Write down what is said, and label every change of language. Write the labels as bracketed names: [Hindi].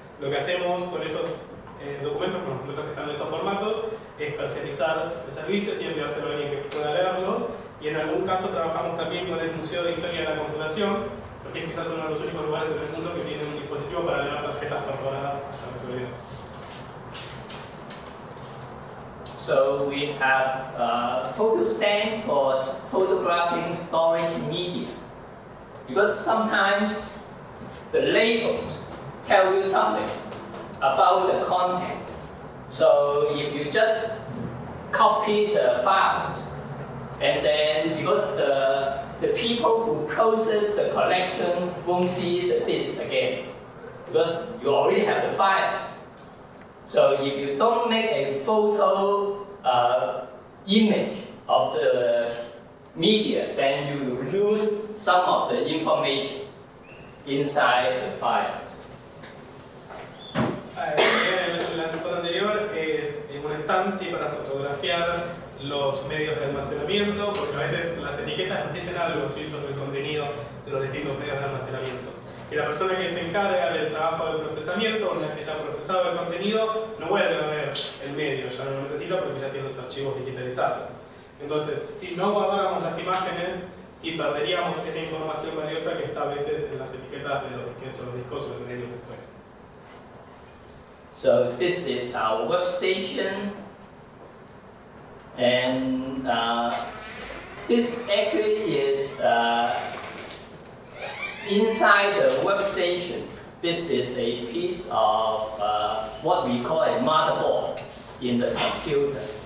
[Spanish] Lo que hacemos con esos documentos, con los documentos que están en esos formatos, es parcializar el servicio y enviárselo a alguien que pueda leerlos, y en algún caso trabajamos también con el Museo de Historia de la Computación, porque es quizás uno de los únicos lugares en el mundo que tiene un dispositivo para leer tarjetas perforadas hasta la actualidad. [English] So we have a photo stand for photographing storage media. Because sometimes the labels tell you something about the content. So if you just copy the files, and then because the people who process the collection won't see the disk again, because you already have the files. So if you don't make a photo image of the media, then you lose some of the information inside the files. [Spanish] La foto anterior es una estancia para fotografiar los medios de almacenamiento, porque a veces las etiquetas nos dicen algo, ¿sí?, sobre el contenido de los distintos medios de almacenamiento. Y la persona que se encarga del trabajo de procesamiento, una vez que ya ha procesado el contenido, no vuelve a ver el medio, ya no lo necesita porque ya tiene los archivos digitalizados. Entonces, si no guardáramos las imágenes, sí perderíamos esa información valiosa que está a veces en las etiquetas de los disquetes o los discos o del medio que fue. [English] So this is our workstation, and this actually is inside the workstation. This is a piece of what we call a motherboard in the computer.